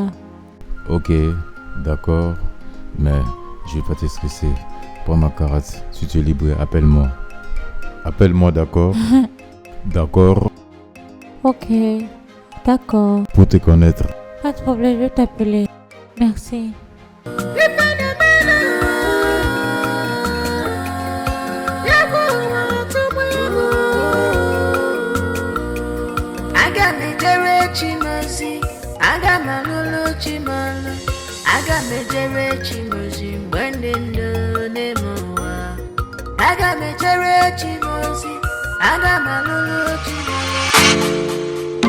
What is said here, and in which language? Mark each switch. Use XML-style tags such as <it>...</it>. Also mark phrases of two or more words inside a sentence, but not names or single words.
<fr>Ok, d'accord. Mais je vais pas te stresser. Prends ma carte. Si tu es libre, appelle-moi. Appelle-moi, d'accord? D'accord? Ok, d'accord. Pour te connaître. Pas de problème, je vais t'appeler. Merci.</fr> <ig>Aga m ejere Chimozi, aga m alụlụ Chimolụ, aga m ejere Chimozi mgbe ndị ndụ n'ime ụwa. Aga m ejere Chimozi, aga m alụlụ Chimolụ.</ig>